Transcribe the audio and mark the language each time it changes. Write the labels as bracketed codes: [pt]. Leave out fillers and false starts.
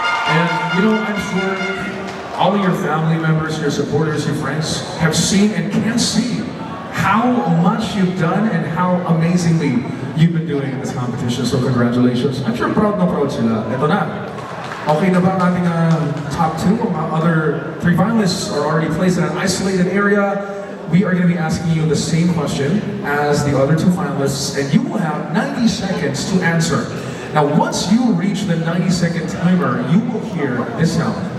[en] And you know, I'm sure all of your family members, your supporters, your friends have seen and can see how much you've done and how amazingly you've been doing in this competition. So congratulations. I'm sure [tl] proud na proud sila. Ito na. Okay na ba ang ating top two? [en] Our other three finalists are already placed in an isolated area. We are going to be asking you the same question as the other two finalists, and you will have 90 seconds to answer. Now, once you reach the 90-second timer, you will hear this sound.